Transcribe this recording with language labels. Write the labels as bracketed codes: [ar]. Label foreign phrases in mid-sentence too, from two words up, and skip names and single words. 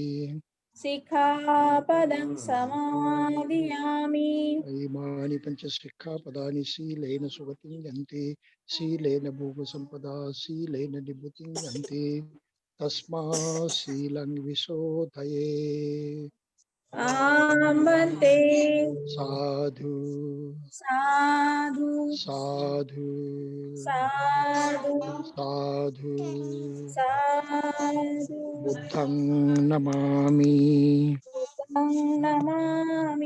[pi] सिक्खापदं समादियामि। इमानि पञ्चसिक्खापदानि शीलेन सुगतिं गन्ति। शीलेन भोगसम्पदा शीलेन निभृतिं गन्ति। तस्मात् शीलं विशोधये। आम्बन्ते साधु साधु साधु साधु साधु। साधु। बुद्धं नमामि। बुद्धं नमामि।